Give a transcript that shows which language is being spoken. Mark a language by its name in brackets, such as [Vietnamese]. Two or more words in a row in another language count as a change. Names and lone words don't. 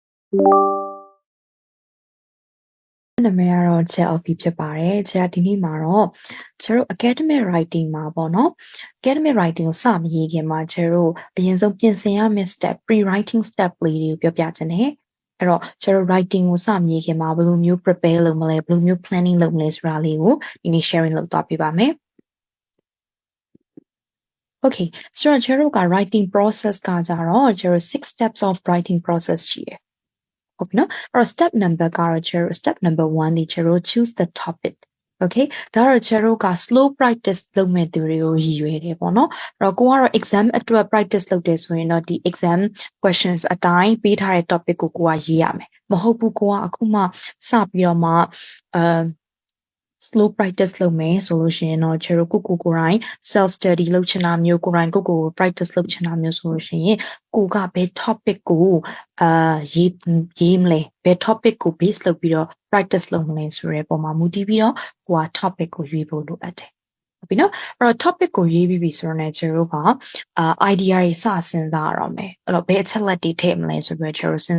[Burmese] နာမည်ကတော့ Chat of ဖြစ်ပါတယ်။ Chat ဒီနေ့မှာတော့ကျတို့ [English] academic writing [Burmese] မှာပေါ့နော် [English] academic writing [Burmese] ကိုစမရေးခင်မှာကျတို့အရင်ဆုံးပြင်ဆင်ရမယ့် [English] step pre-writing step [Burmese] လေးတွေကိုပြောပြချင်တယ်။အဲ့တော့ကျတို့ writing ကိုစမရေးခင်မှာဘယ်လိုမျိုး prepare လုပ်မလဲဘယ်လိုမျိုး planning လုပ်မလဲဆိုတာလေးကိုဒီနေ့ sharing လုပ်သွားပြပါမယ်။ Okay ဆိုတော့ကျတို့က [English] writing process [Burmese] ကကြတော့ကျတို့ [English] 6 steps of writing process [Burmese] ရှိတယ်။ဟုတ်ပြီနော်။အဲ့တော့ [English] step number [Burmese] ကတော့ကျတို့ [English] step number 1 [Burmese] ဒီကျတို့ [English] choose the topic okay [Burmese] ဒါတော့ကျတို့က [English] slow practice [Burmese] လုပ်မဲ့သူတွေကိုရည်ရွယ်တယ်ပေါ့နော်အဲ့တော့ကိုကတော့ exam အတွက် practice လုပ်တယ်ဆိုရင်တော့ဒီ [English] exam questions [Burmese] အတိုင်းပေးထားတဲ့ topic ကိုကရေးရမယ်မဟုတ်ဘူးကိုကအခုမှစပြီးတော့မှ [English] slow practice [Burmese] လုပ်မယ်ဆိုလို့ရှိရင်တော့ကျတို့ကိုယ်တိုင် [English] self study [Burmese] လုပ်ချင်တာမျိုးကိုယ်တိုင်ကို practice လုပ်ချင်တာမျိုးဆိုလို့ရှိရင်ကိုကဘယ် topic ကိုရေးမလဲဘယ် topic ကို base လုပ်ပြီးတော့ practice လုပ်မလဲဆိုတဲ့ပုံမှာမူတည်ပြီးတော့ကိုက topic ကိုရွေးဖို့လိုအပ်တယ်ဟုတ်ပြီနော်အဲ့တော့ topic ကိုရွေးပြီးပြီဆိုတော့ကျတို့ကidea တွေစစဉ်းစားရအောင်မယ်အဲ့တော့ဘယ်အချက်လက်တွေထည့်မလဲဆိုပြီးတော့ကျတို့စဉ်း